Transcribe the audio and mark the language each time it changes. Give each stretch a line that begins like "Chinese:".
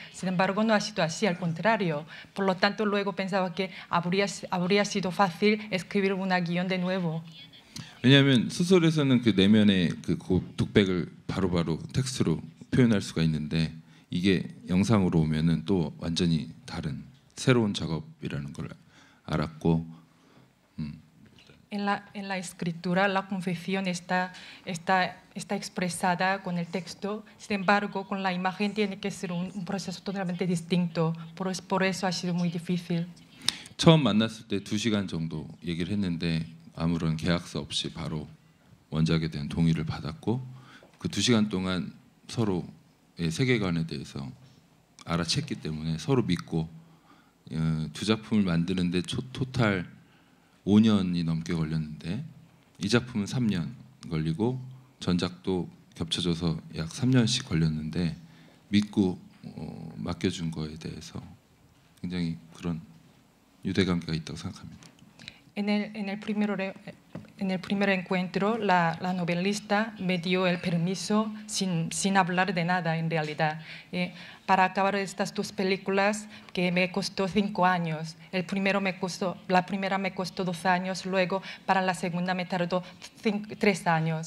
Spanish: Sin embargo, no ha sido así, al contrario. Por lo tanto, luego pensaba que habría sido fácil escribir una guión de nuevo.
Korean: 왜냐하면 소설에서는 그 내면의 그 독백을 바로바로 텍스트로 표현할 수가 있는데 이게 영상으로 오면은 또 완전히 다른 새로운 작업이라는 걸 알았고.
Spanish: En la escritura, la confesión está expresada con el texto. Sin embargo, con la imagen tiene que ser un proceso totalmente distinto. Por eso ha sido muy difícil.
Korean: 처음 만났을 때 2시간 정도 얘기를 했는데 아무런 계약서 없이 바로 원작에 대한 동의를 받았고 그 2시간 동안 서로의 세계관에 대해서 알아챘기 때문에 서로 믿고 두 작품을 만드는데 토탈 5년이 넘게 걸렸는데 이 작품은 3년 걸리고 전작도 겹쳐져서 약 3년씩 걸렸는데 믿고 맡겨준 거에 대해서 굉장히 그런 유대관계가 있다고 생각합니다.
Spanish: En el primer encuentro, la novelista me dio el permiso sin hablar de nada en realidad. Para acabar estas dos películas que me costó 5 años. La primera me costó 2 años, luego para la segunda me tardó 3 años.